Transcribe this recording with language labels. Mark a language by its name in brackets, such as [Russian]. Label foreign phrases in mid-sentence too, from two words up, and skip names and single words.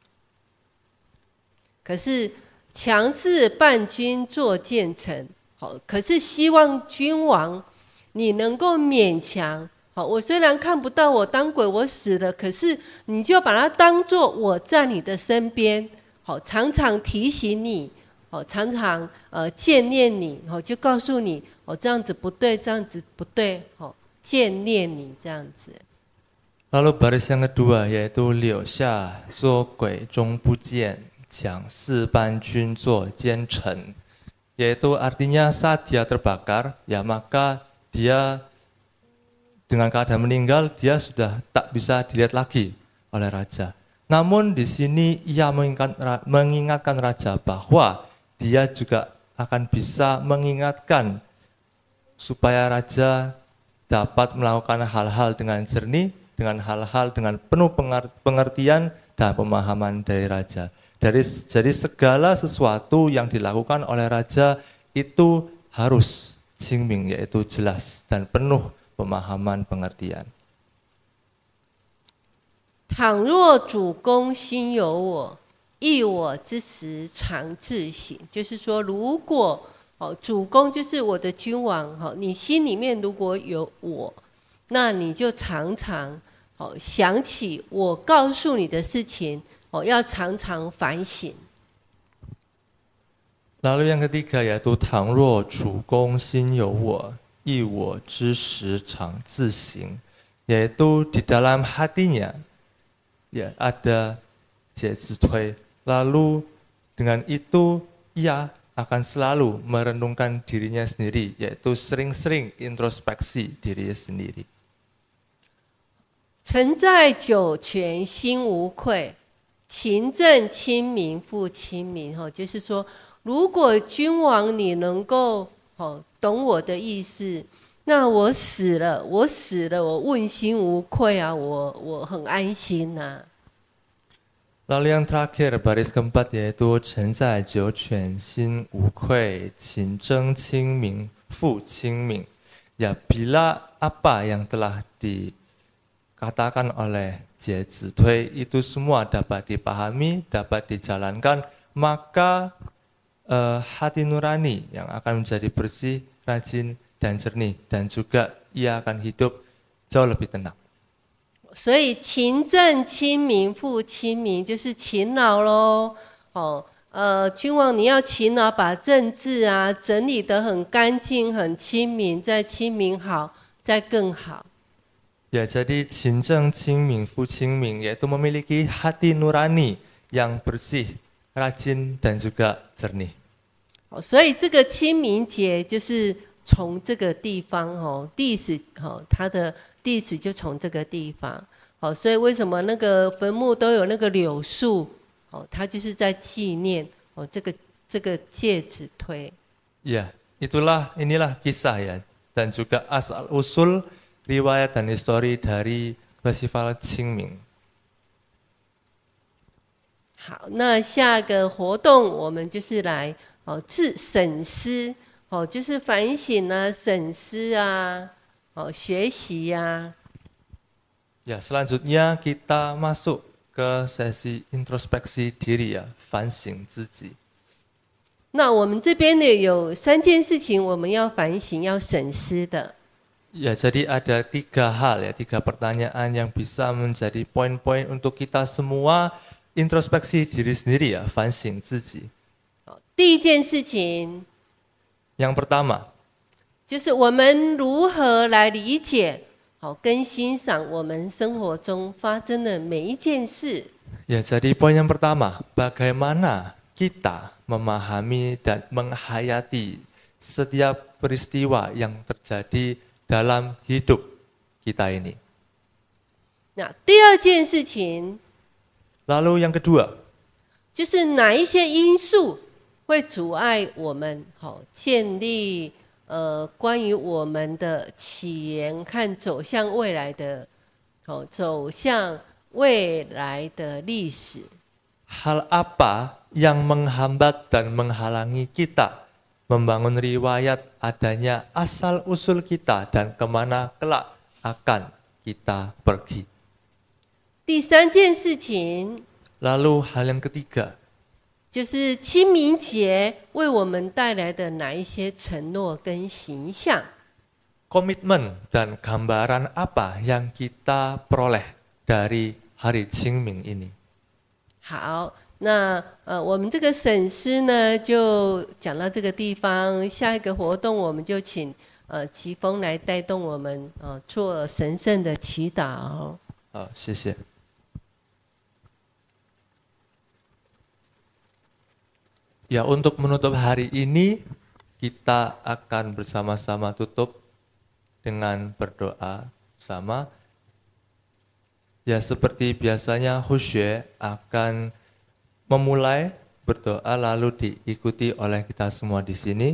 [Chinese] 可是强势伴君作谏臣，好，可是希望君王你能够勉强，好，我虽然看不到我当鬼，我死了，可是你就把它当作我在你的身边，好，常常提醒你，好，常常惦念你，好，就告诉你，哦，这样子不对，这样子不对，好，惦念你这样子。 [Indonesian] Lalu baris yang kedua yaitu [Chinese] 柳下做鬼终不见，强势伴君作奸臣， [Indonesian] yaitu artinya saat dia terbakar, ya maka dia dengan keadaan meninggal dia sudah tak bisa dilihat lagi oleh raja. Namun di sini ia mengingatkan raja bahwa dia juga akan bisa mengingatkan supaya raja dapat melakukan hal-hal dengan jernih, dengan hal-hal dengan penuh pengertian dan pemahaman dari raja. Jadi segala sesuatu yang dilakukan oleh raja itu harus jingming, yaitu jelas dan penuh pemahaman pengertian. [Chinese] 倘若主公心有我，忆我之时常自省。就是说，如果主公就是我的君王，你心里面如果有我，那你就常常想起我告诉你的事情，要常常反省。 [Indonesian] Lalu yang ketiga yaitu [Chinese] 倘若主公心有我，忆我之时常自省, [Indonesian] yaitu di dalam hatinya ya ada 解字推, lalu dengan itu ia akan selalu merenungkan dirinya sendiri, yaitu sering-sering introspeksi dirinya sendiri. [Chinese] 臣在九泉心无愧，勤政亲民复亲民。就是说，如果君王你能够懂我的意思，那我死了，我问心无愧啊，我很安心呐。 [Indonesian] Lalu yang terakhir baris keempat yaitu [Chinese] 臣在九泉心无愧，勤政亲民复亲民. [Indonesian] Ya bila apa yang telah dikatakan oleh Jie Zitui itu semua dapat dipahami, dapat dijalankan, maka hati nurani yang akan menjadi bersih, rajin dan jernih, dan juga ia akan hidup jauh lebih tenang. [Chinese] 所以勤政亲民复亲民，就是勤劳咯。君王你要勤劳，把政治啊整理得很干净、很亲民，再亲民好，再更好。 [Indonesian] Ya, jadi [Chinese] 勤政亲民复亲民 [Indonesian] yaitu memiliki hati nurani yang bersih, rajin dan juga jernih. [Chinese] 所以这个清明节就是从这个地方历史它的历史就从这个地方所以为什么那个坟墓都有那个柳树它就是在纪念这个介子推。 [Indonesian] Ya, inilah kisah ya dan juga asal usul riwayat dan histori dari festival Qingming. [Chinese] 好，那下个活动我们就是来审思就是反省啊、审思啊、学习呀。 [Indonesian] Ya, selanjutnya kita masuk ke sesi introspeksi diri ya, [Chinese] 反省自己. 那我们这边呢有3件事情我们要反省、要审思的。 [Indonesian] Ya, jadi ada 3 hal ya, 3 pertanyaan yang bisa menjadi poin-poin untuk kita semua introspeksi diri sendiri ya, [Chinese] 反省自己. 第一件事情 [Indonesian] Yang pertama [Chinese] 就是我们如何来理解跟欣赏我们生活中发生的每一件事。 [Indonesian] Ya, jadi poin yang pertama, bagaimana kita memahami dan menghayati setiap peristiwa yang terjadi dalam hidup kita ini. [Chinese] 那第二件事情 [Indonesian] Lalu yang kedua [Chinese] 就是哪一些因素会阻碍我们建立关于我们的起源和走向未来的历史。 [Indonesian] Hal apa yang menghambat dan menghalangi kita membangun riwayat adanya asal-usul kita dan kemana kelak akan kita pergi. [Chinese] 第三件事情 [Indonesian] Lalu hal yang ketiga, [Chinese] 就是清明节为我们带来的哪一些承诺跟形象。 [Indonesian] komitmen dan gambaran apa yang kita peroleh dari hari Qingming ini. [Chinese] 好，那我们这个审诗呢就讲到这个地方，下一个活动我们就请齐峰来带动我们做神圣的祈祷。好，谢谢。 [Indonesian] Ya, untuk menutup hari ini kita akan bersama-sama tutup dengan berdoa bersama. Ya, seperti biasanya Hushue akan memulai berdoa lalu diikuti oleh kita semua di sini.